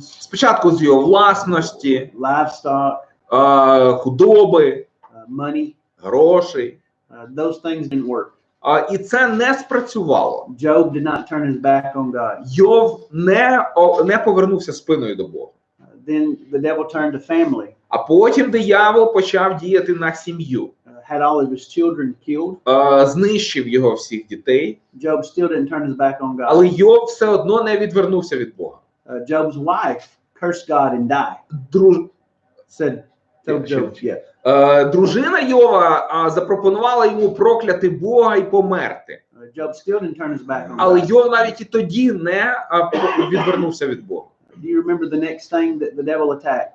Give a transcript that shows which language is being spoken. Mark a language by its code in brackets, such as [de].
[uk] Спочатку з його власності, [en] livestock, [uk] худоби, [en] money, [uk] грошей. [en] those things didn't work. [uk] І це не спрацювало. [en] Job did not turn his back on God. [uk] Йов не повернувся спиною до Бога. [en] Then the devil turned to family, [uk] А потім диявол почав діяти на сім'ю. [en] had all of his children killed. [uk] Знищив його всіх дітей, [en] Job still didn't turn his back on God. [uk] але Йов все одно не відвернувся від Бога. [en] Job's wife cursed God and died. Told Job, yeah. [uk] Дружина Йова запропонувала йому прокляти Бога і померти. [en] Job still didn't turn his back on [uk] Але [en] God. [uk] Йов навіть і тоді не відвернувся від Бога. [en] Do you remember the next thing that the devil attacked?